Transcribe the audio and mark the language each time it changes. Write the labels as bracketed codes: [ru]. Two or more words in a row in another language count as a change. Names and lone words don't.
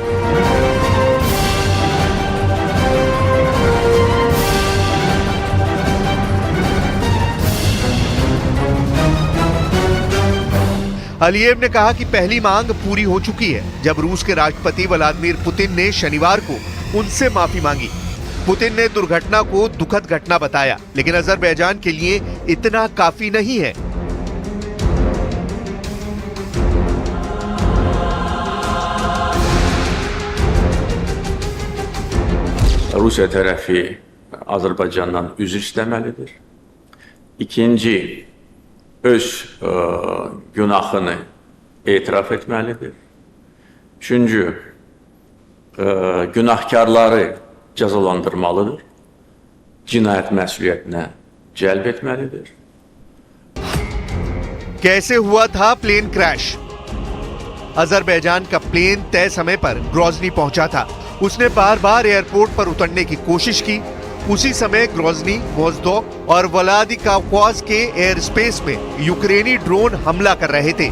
[hi] अलीयेव ने कहा कि पहली मांग पूरी हो चुकी है जब रूस के राष्ट्रपति व्लादिमीर पुतिन ने शनिवार को उनसे माफी मांगी। पुतिन ने दुर्घटना को दुखद घटना बताया, लेकिन अजरबैजान के लिए इतना काफी नहीं है। [az] Rusiya tərəfi Azərbaycandan üzr istəməlidir. İkinci, öz günahını etiraf etməlidir. Üçüncü, günahkarları cəzalandırmalıdır. Cinayət məsuliyyətinə cəlb etməlidir. [hi] कैसे हुआ था [en] plane crash? [hi] अजरबैजान का प्लेन तय समय पर ग्रोजनी पहुंचा था। उसने बार बार एयरपोर्ट पर उतरने की कोशिश की। उसी समय ग्रोजनी, मोज़दोव और व्लादिकावकाज़ के [en] air space [hi] में यूक्रेनी ड्रोन हमला कर रहे थे।